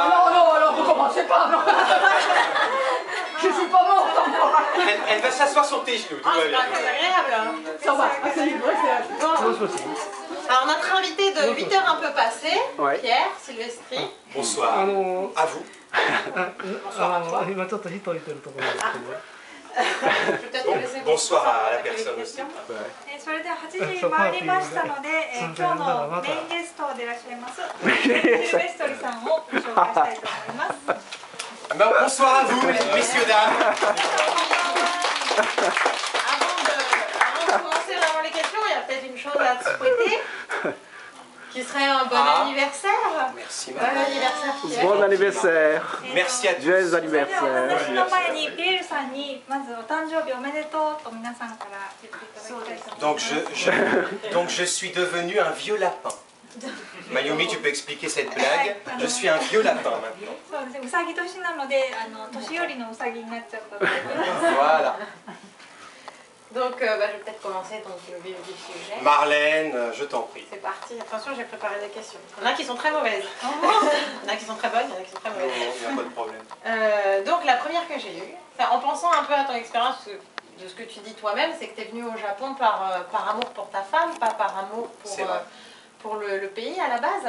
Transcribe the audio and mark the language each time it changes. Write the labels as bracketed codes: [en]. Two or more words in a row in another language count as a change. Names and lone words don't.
[fr] Non, non, alors vous commencez pas, non. Je suis pas morte encore. Elle va s'asseoir sur tes genoux. Tout Ah, va c'est bien. pas très agréable. Ça va, c'est libre, c'est Alors notre invité de 8 heures un peu passé, Ouais. Pierre Silvestri. Bonsoir. À vous. [ja] 今ちょっと火といてるところですけど。 [fr] Peut-être te laisser Bonsoir à la poser personne des aussi. questions. [ja] それでは8時回りましたので、今日のメインゲストでいらっしゃいますシルベストリさんをご紹介したいと思います。 [fr] Bonsoir à vous, messieurs, dames. Avant de commencer vraiment les questions, il y a peut-être une chose à te souhaiter, qui serait un bon anniversaire. Merci, Bon madame. anniversaire Pierre. Bon anniversaire. Merci à tous. Joyeux [ja] それでは [fr] anniversaire. [ja] 私の前にピエールさんにまずお誕生日おめでとうと皆さんから言っていただきたいと思います。 [fr] Donc je suis devenu un vieux lapin. Mayumi, tu peux expliquer cette blague? Je suis un vieux lapin maintenant. [ja] そうですね、うさぎ年なので年寄りのうさぎになっちゃったので。 [fr] Voilà. Donc je vais peut-être commencer donc, le vif du sujet. Marlène, je t'en prie. C'est parti, attention j'ai préparé des questions. Il y en a qui sont très mauvaises. Il y en a qui sont très bonnes, il y en a qui sont très Non, mauvaises. il n'y a pas de problème. Donc la première que j'ai eue, en pensant un peu à ton expérience de ce que tu dis toi-même, c'est que tu es venu au Japon par amour pour ta femme, pas par amour pour le pays à la base.